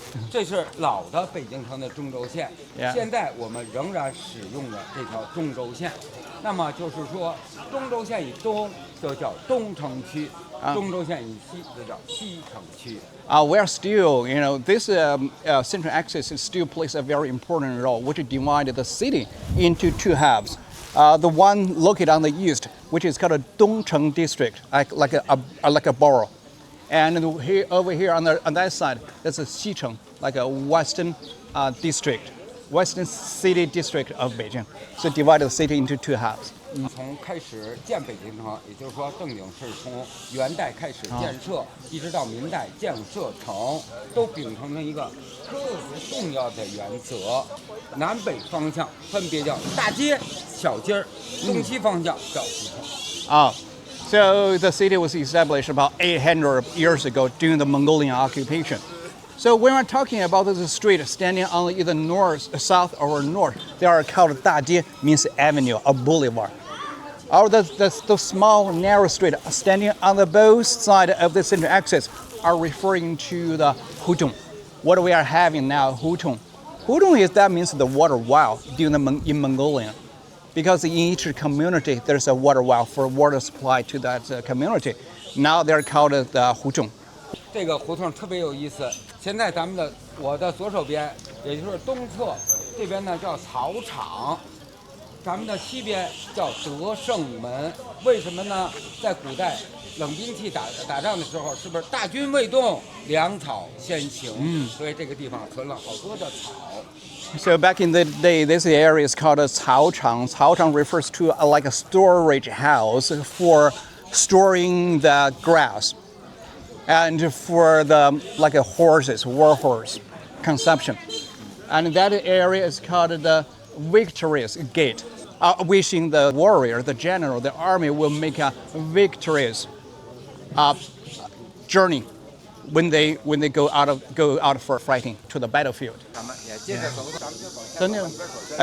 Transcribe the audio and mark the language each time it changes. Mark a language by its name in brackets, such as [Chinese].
[Chinese] 这是老的北京城的中轴线，现在我们仍然使用的这条中轴线。那么就是说，中轴线以东就叫东城区，中轴线以西就叫西城区。 [English] We're still, this central axis still plays a very important role, which divided the city into 2 halves. The one located on the east, which is called a Dongcheng district, like a borough. And over here on that side, there's a Xicheng, like a western district, western city district of Beijing. So divided the city into 2 halves. [Chinese] 从开始建北京城，也就是说正经是从元代开始建设，一直到明代建设城，都秉承着一个特别重要的原则：南北方向分别叫大街、小街儿，东西方向叫胡同。 [English] So the city was established about 800 years ago during the Mongolian occupation. So when we're talking about the street standing on either north, south, or north, they are called 大街, means avenue or boulevard. Or the small narrow street standing on the both sides of the central axis are referring to the hutong. What we are having now, hutong. Hutong means the water well in Mongolian. Because in each community there's a water well for water supply to that community. Now they're called the hutong. [Chinese] 这个胡同特别有意思。现在我的左手边，也就是东侧这边呢叫草场，咱们的西边叫德胜门。为什么呢？在古代冷兵器打仗的时候，是不是大军未动，粮草先行？所以这个地方存了好多的草。 [English] So back in the day, this area is called a 草场. 草场 refers to like a storage house for storing the grass and for the like a horses, war horse consumption. And that area is called the victorious gate, wishing the warrior, the general, the army will make a victorious journey when they go out for fighting to the battlefield. [Chinese] 咱们也接着走，咱们就走下。